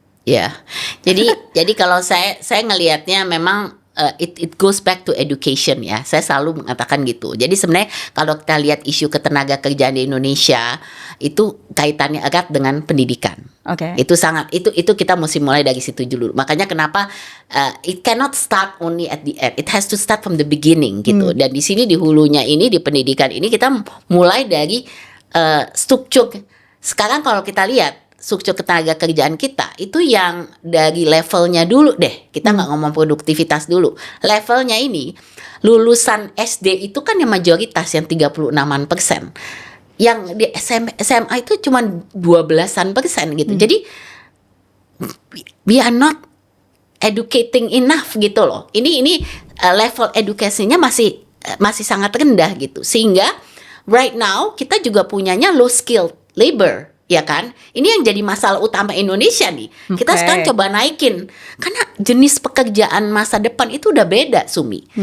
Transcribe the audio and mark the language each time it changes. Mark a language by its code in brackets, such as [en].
[id] Ya, jadi kalau saya ngelihatnya memang [en] it goes back to education [id] ya. Saya selalu mengatakan gitu. Jadi sebenarnya kalau kita lihat isu ketenaga kerjaan di Indonesia itu kaitannya erat dengan pendidikan. Oke. Itu kita mesti mulai dari situ dulu. Makanya kenapa [en] it cannot start only at the end. It has to start from the beginning [id] gitu. Dan di sini di hulunya ini di pendidikan ini kita mulai dari struktur. Sekarang kalau kita lihat struktur ketenaga kerjaan kita itu yang dari levelnya dulu deh. Kita nggak ngomong produktivitas dulu. Levelnya ini lulusan SD itu kan yang mayoritas yang 36%. Yang di SMA itu cuma 12% gitu. Jadi [en] we are not educating enough [id] gitu loh. Ini level edukasinya masih sangat rendah gitu. Sehingga [en] right now [id] kita juga punyanya [en] low skilled labor, [id] ya kan? Ini yang jadi masalah utama Indonesia nih. Kita sekarang coba naikin, karena jenis pekerjaan masa depan itu udah beda, Sumi.